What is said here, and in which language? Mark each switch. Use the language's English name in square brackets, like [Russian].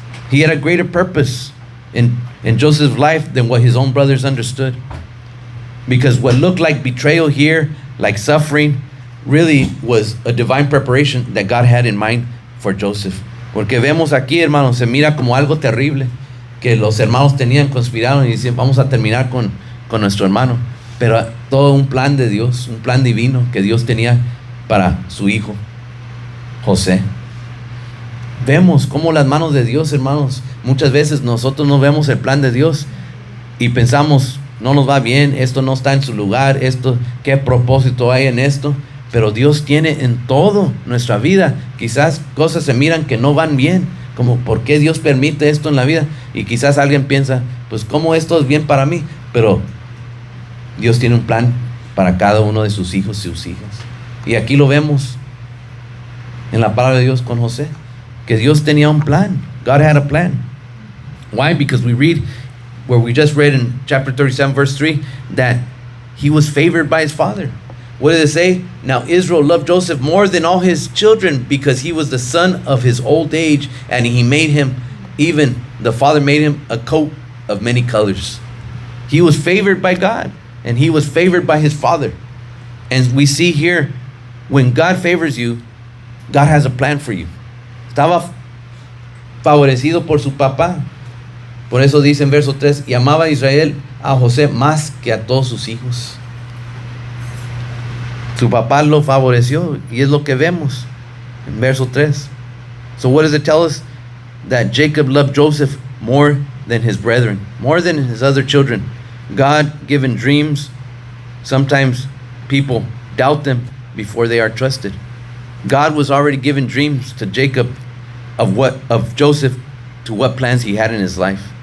[English] He had a greater purpose in Joseph's life than what his own brothers understood. Because what looked like betrayal here, like suffering, really was a divine preparation that God had in mind for Joseph. [Spanish] Porque vemos aquí, hermanos, se mira como algo terrible. que los hermanos tenían, conspiraron y decían, vamos a terminar con nuestro hermano. Pero todo un plan de Dios, un plan divino que Dios tenía para su hijo, José. Vemos cómo las manos de Dios, hermanos, muchas veces nosotros no vemos el plan de Dios y pensamos, no nos va bien, esto no está en su lugar, esto, ¿qué propósito hay en esto? Pero Dios tiene en todo nuestra vida. Quizás cosas se miran que no van bien, como ¿por qué Dios permite esto en la vida? Y quizás alguien piensa, pues ¿cómo esto es bien para mí? Pero Dios tiene un plan para cada uno de sus hijos y sus hijas. Y aquí lo vemos en la palabra de Dios con José, que Dios tenía un plan. [English] God had a plan. Why? Because we read, where we just read in chapter 37 verse 3, that he was favored by his father. What did it say? Now Israel loved Joseph more than all his children, because he was the son of his old age, and he made him, even the father made him a coat of many colors. He was favored by God, and he was favored by his father. And we see here, when God favors you, God has a plan for you. [Spanish] Estaba favorecido por su papá. Por eso dice en verso 3, y amaba a Israel a José más que a todos sus hijos. Su papá lo favoreció, y es lo que vemos en verso 3. [English] So what does it tell us? That Jacob loved Joseph more than his brethren, more than his other children. God given dreams, sometimes people doubt them before they are trusted. God was already giving dreams to Jacob of Joseph, to what plans he had in his life.